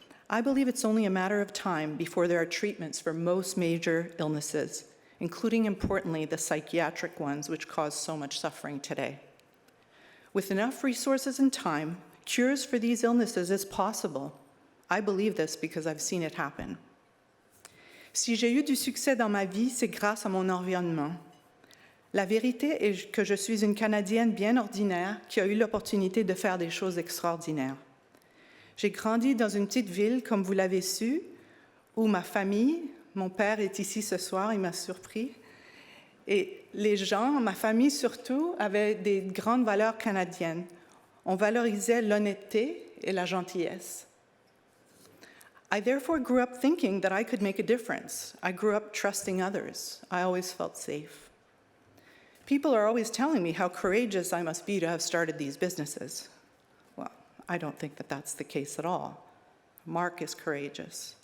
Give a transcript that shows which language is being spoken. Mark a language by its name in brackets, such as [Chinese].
[English] I believe it's only a matter of time before there are treatments for most major illnesses, including, importantly, the psychiatric ones which cause so much suffering today. With enough resources and time, cures for these illnesses is possible. I believe this because I've seen it happen. [French] Si j'ai eu du succès dans ma vie, c'est grâce à mon environnement. La vérité est que je suis une Canadienne bien ordinaire qui a eu l'opportunité de faire des choses extraordinaires. J'ai grandi dans une petite ville, comme vous l'avez su, où ma famille, mon père est ici ce soir, il m'a surpris, et les gens, ma famille surtout, avaient des grandes valeurs canadiennes. On valorisait l'honnêteté et la gentillesse. [English] I therefore grew up thinking that I could make a difference. I grew up trusting others. I always felt safe. People are always telling me how courageous I must be to have started these businesses. Well, I don't think that that's the case at all. Mark is courageous.